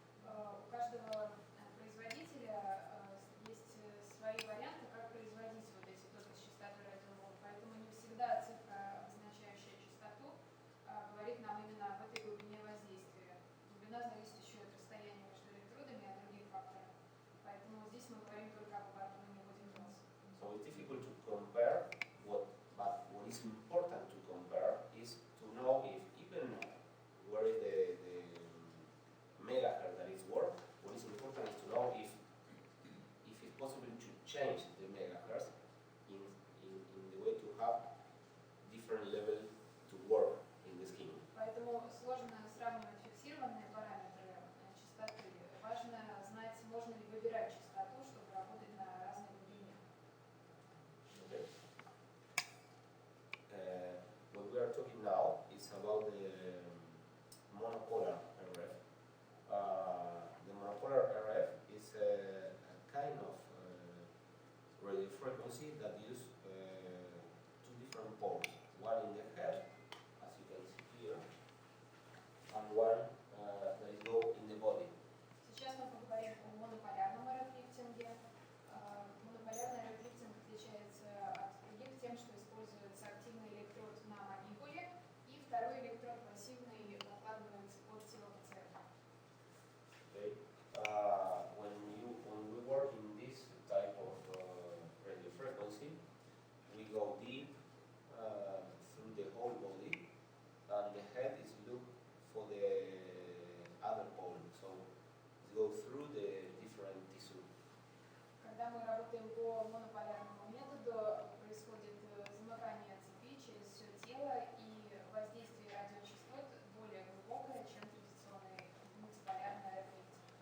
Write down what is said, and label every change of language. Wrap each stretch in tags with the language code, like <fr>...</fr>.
<ru>У каждого производителя есть свои варианты, как производить вот эти токи с частотой радиоволн. Поэтому не всегда цифра, обозначающая частоту, говорит нам именно об этой глубине воздействия. Глубина зависит еще от расстояния между электродами и от других факторов. Поэтому здесь мы говорим только об оборудовании вводим класс.</ru> <en>So it's difficult to compare but what is important to compare is to know if even where is the megahertz that is work. What is important is to know if it's possible to change the megahertz in the way to have different level to work in the scheme.</en> <ru>Поэтому сложно сравнивать фиксированные параметры частоты. Важно знать, можно ли выбирать частоту, чтобы работать на разной глубине.</ru> <en>Okay. What we are talking now is about the monopolar RF. The monopolar RF is a kind of radio frequency that use two different poles. One in the head, as you can see here, and one that is go in the body.</en> <ru>Сейчас мы поговорим о монополярном РФ-лифтинге. Монополярный РФ-лифтинг отличается от других тем, что используется активный электрод на манипуле, и второй электрод пассивный накладывается под тело пациента.</ru> <en>Okay. When we work in this type of radio frequency, we go deep through the whole body, and the head is look for the other pole. So it goes through the different tissue.</en> <ru>Когда мы работаем по монополярному методу, происходит замыкание цепи через все тело, и воздействие радиочастот более глубокое, чем традиционный мультиполярный РФ-лифтинг.</ru>